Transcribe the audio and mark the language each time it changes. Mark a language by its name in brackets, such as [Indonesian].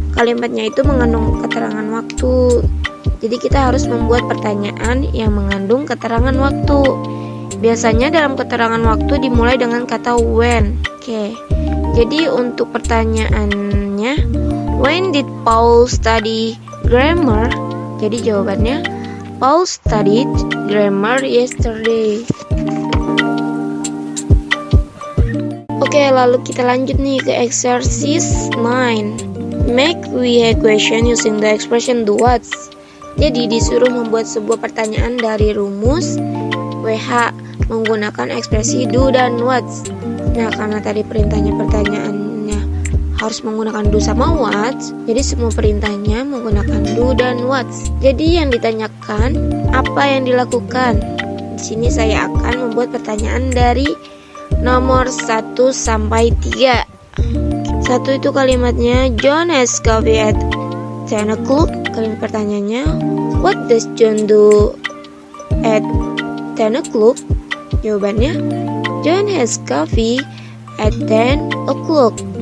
[Indonesian] Kalimatnya itu mengandung keterangan waktu. Jadi kita harus membuat pertanyaan yang mengandung keterangan waktu. Biasanya dalam keterangan waktu dimulai dengan kata when. Oke. Jadi untuk pertanyaannya, [English] when did Paul study grammar? [Indonesian] Jadi jawabannya, [English] Paul studied grammar yesterday. [Indonesian] Oke, lalu kita lanjut nih ke exercise 9. [English] Make VH question using the expression do what. [Indonesian] Jadi disuruh membuat sebuah pertanyaan dari rumus WH menggunakan ekspresi do dan what. Nah, karena tadi pertanyaannya harus menggunakan do sama what, jadi semua perintahnya menggunakan do dan what. Jadi yang ditanyakan apa yang dilakukan. Di sini saya akan membuat pertanyaan dari nomor 1 sampai 3. 1 itu kalimatnya [English] John has coffee at 10 o'clock. [Indonesian] Kalimat pertanyaannya, [English] what does John do at 10 o'clock? [Indonesian] Jawabannya, [English] John has coffee at 10 o'clock.